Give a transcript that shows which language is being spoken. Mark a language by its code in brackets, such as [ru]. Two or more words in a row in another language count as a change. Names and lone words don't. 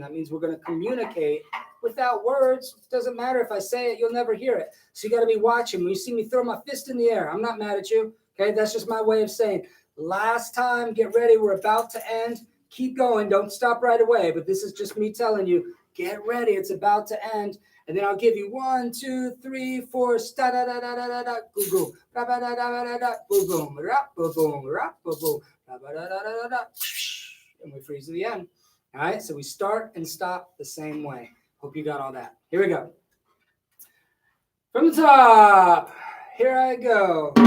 [en] That means we're going to communicate without words. It doesn't matter if I say it, you'll never hear it. So you got to be watching. When you see me throw my fist in the air, I'm not mad at you. Okay, that's just my way of saying, last time, get ready. We're about to end. Keep going. Don't stop right away. But this is just me telling you, get ready. It's about to end. And then I'll give you 1, 2, 3, 4, sta da da da da da da goo goo, ra ba da da da da boom boom, rap boom boom, rap boom boom, ra ba da da da da, and we freeze to the end. All right, so we start and stop the same way. Hope you got all that. Here we go. From the top, here I go.